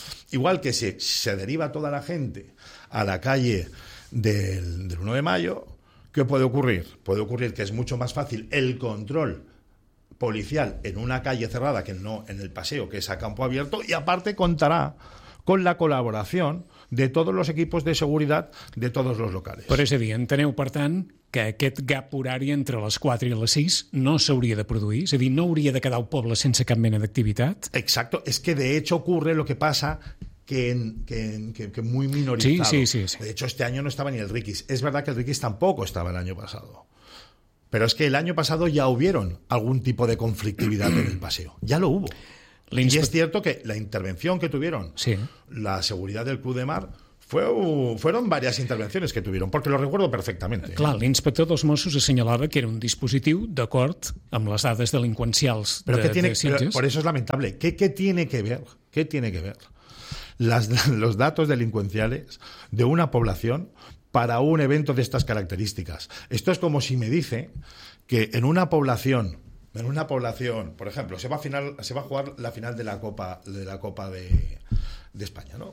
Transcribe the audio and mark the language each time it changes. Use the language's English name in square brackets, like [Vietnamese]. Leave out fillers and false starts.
[Spanish] Igual que si se deriva toda la gente a la calle del 1 de mayo, ¿qué puede ocurrir? Puede ocurrir que es mucho más fácil el control policial en una calle cerrada que no en el paseo, que es a campo abierto, y aparte contará con la colaboración de todos los equipos de seguridad de todos los locales. [Catalan] Per ese dia, enteneu, per tant, que aquest gap horari entre les 4 i les 6 no s'hauria de produir, és a dir, no hauria de quedar el poble sense cap mena d'activitat? [Spanish] Exacto, es que de hecho ocurre lo que pasa que muy minorizado. Sí. De hecho, este año no estaba ni el Riquis. Es verdad que el Riquis tampoco estaba el año pasado. Pero es que el año pasado ya hubieron algún tipo de conflictividad en el paseo. Ya lo hubo. Y es cierto que la intervención que tuvieron, sí, la seguridad del Club de Mar, fueron varias intervenciones que tuvieron, porque lo recuerdo perfectamente. [Catalan] Clar, l'inspector dels Mossos assenyalava que era un dispositiu d'acord amb les dades delinqüencials de Sitges. [Spanish] Por eso es lamentable. ¿Qué tiene que ver? ¿Qué tiene que ver los datos delincuenciales de una población para un evento de estas características? Esto es como si me dice que en una población, por ejemplo, se va a jugar la final de la Copa de España, ¿no?